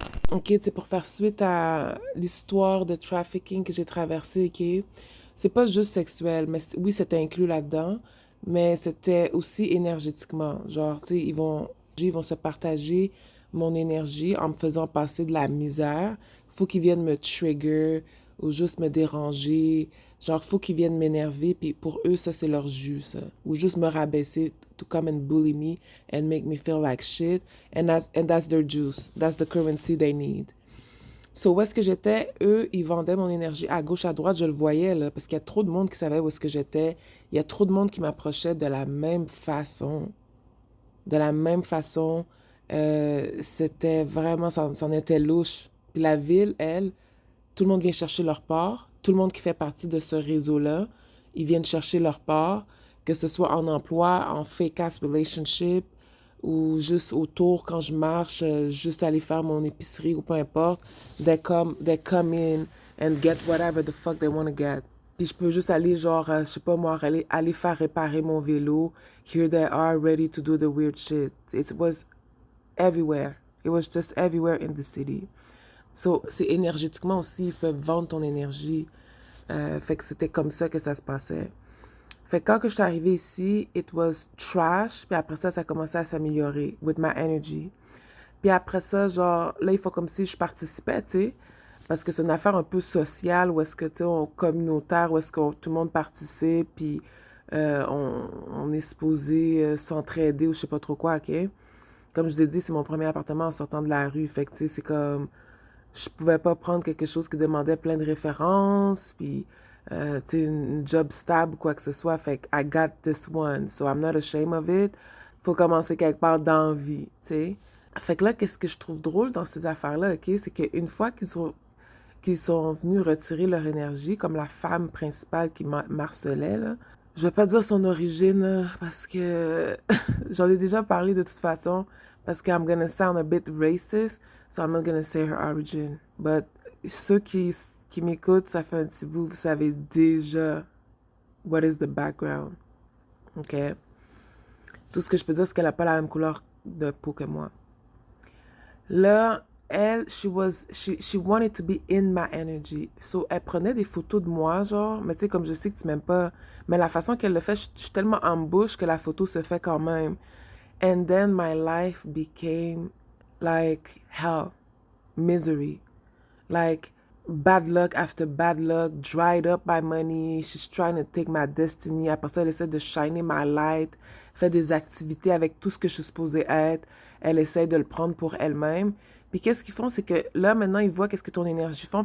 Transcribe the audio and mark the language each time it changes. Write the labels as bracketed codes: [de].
[fr] OK, tu sais, pour faire suite à l'histoire de trafficking que j'ai traversée, OK, c'est pas juste sexuel, mais oui, c'était inclus là-dedans, mais c'était aussi énergétiquement. Genre, tu sais, ils vont se partager mon énergie en me faisant passer de la misère. Faut qu'ils viennent me trigger ou juste me déranger. Genre, faut qu'ils viennent m'énerver, puis pour eux, ça, c'est leur jus, ça. Ou juste me rabaisser, [en] to come and bully me and make me feel like shit. And that's their juice. That's the currency they need. [fr] So, où est-ce que j'étais? Eux, ils vendaient mon énergie à gauche, à droite. Je le voyais, là, parce qu'il y a trop de monde qui savait où est-ce que j'étais. Il y a trop de monde qui m'approchait de la même façon. De la même façon. C'était vraiment, c'en était louche. Puis la ville, elle, tout le monde vient chercher leur part. Tout le monde qui fait partie de ce réseau-là, ils viennent chercher leur part, que ce soit en emploi, en [en] fake-ass relationship, [fr] ou juste autour quand je marche, juste aller faire mon épicerie ou peu importe. [en] They come in and get whatever the fuck they want to get. [fr] Puis je peux juste aller, genre, je sais pas moi, aller faire réparer mon vélo. [en] Here they are, ready to do the weird shit. It was everywhere. It was just everywhere in the city. [fr] So, c'est énergétiquement aussi, ils peuvent vendre ton énergie. Fait que c'était comme ça que ça se passait. Fait que quand que je suis arrivée ici, [en] it was trash. [fr] Puis après ça, ça a commencé à s'améliorer [en] with my energy. [fr] Puis après ça, genre, là, il faut comme si je participais, tu sais. Parce que c'est une affaire un peu sociale, où est-ce que, tu sais, communautaire, où est-ce que tout le monde participe, puis on est supposé s'entraider ou je sais pas trop quoi, OK? Comme je vous ai dit, c'est mon premier appartement en sortant de la rue. Fait que, tu sais, c'est comme je pouvais pas prendre quelque chose qui demandait plein de références, puis, tu sais, une job stable ou quoi que ce soit. Fait que [en] I got this one, so I'm not ashamed of it. [fr] Faut commencer quelque part dans la vie, tu sais. Fait que là, qu'est-ce que je trouve drôle dans ces affaires-là, OK? C'est qu'une fois qu'ils sont venus retirer leur énergie, comme la femme principale qui m'harcelait, là, je vais pas dire son origine, parce que j'en ai déjà parlé de toute façon, parce que [en] I'm gonna sound a bit racist, so I'm not gonna say her origin. [fr] But ceux qui m'écoutent, ça fait un petit bout, vous savez déjà [en] what is the background, [fr] ok? Tout ce que je peux dire, c'est qu'elle a pas la même couleur de peau que moi. Là, elle, [en] she wanted to be in my energy. [fr] So, elle prenait des photos de moi, genre, mais tu sais, comme je sais que tu m'aimes pas, mais la façon qu'elle le fait, je suis tellement en bouche que la photo se fait quand même. [en] And then my life became like hell, misery. Like, bad luck after bad luck, dried up my money. She's trying to take my destiny. [fr] Après ça, elle essaie de shiner [en] my light, [fr] fait des activités avec tout ce que je suis supposée être. Elle essaie de le prendre pour elle-même. Puis qu'est-ce qu'ils font, c'est que là, maintenant, ils voient qu'est-ce que ton énergie fait.